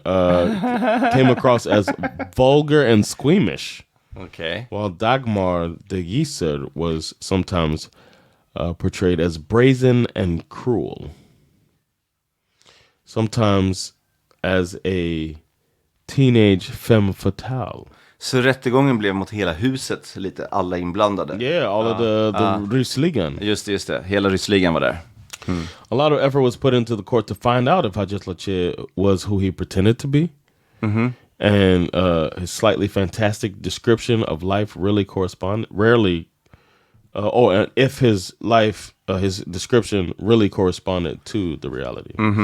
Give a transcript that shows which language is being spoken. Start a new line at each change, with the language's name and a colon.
English: Came across as vulgar and squeamish. Okay. While Dagmar de Gieser was sometimes portrayed as brazen and cruel. Sometimes as a teenage femme fatale.
Swedish: Så rättegången blev mot hela huset, lite alla inblandade.
English: Yeah, all of the Ryssligan.
Swedish: Just det. Hela Ryssligan var där.
English: A lot of effort was put into the court to find out if Hajetlache was who he pretended to be. And his slightly fantastic description of life really corresponded. And if his life, his description really corresponded to the reality.